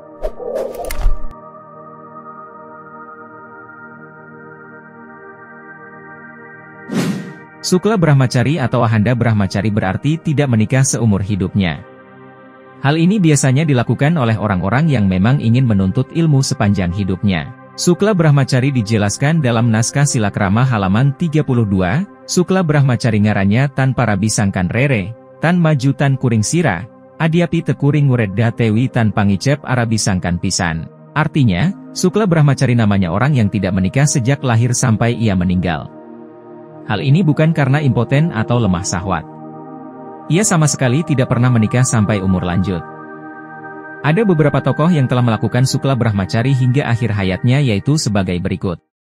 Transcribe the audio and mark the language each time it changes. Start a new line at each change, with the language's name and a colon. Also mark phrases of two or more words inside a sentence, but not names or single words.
Indonesian: Sukla Brahmachari atau Ahanda Brahmachari berarti tidak menikah seumur hidupnya. Hal ini biasanya dilakukan oleh orang-orang yang memang ingin menuntut ilmu sepanjang hidupnya. Sukla Brahmachari dijelaskan dalam naskah Silakrama halaman 32, Sukla Brahmachari
Kawi: ngarannya Tan Parabisangkan Rere, Tan Maju Tan Kuring Sira, Adiapi Tekuring Nguredda Tewi Tan Pangicep Arabisangkan Pisan.
Indonesian: Artinya, Sukla Brahmachari namanya orang yang tidak menikah sejak lahir sampai ia meninggal. Hal ini bukan karena impoten atau lemah syahwat. Ia sama sekali tidak pernah menikah sampai umur lanjut. Ada beberapa tokoh yang telah melakukan Sukla Brahmachari hingga akhir hayatnya yaitu sebagai berikut.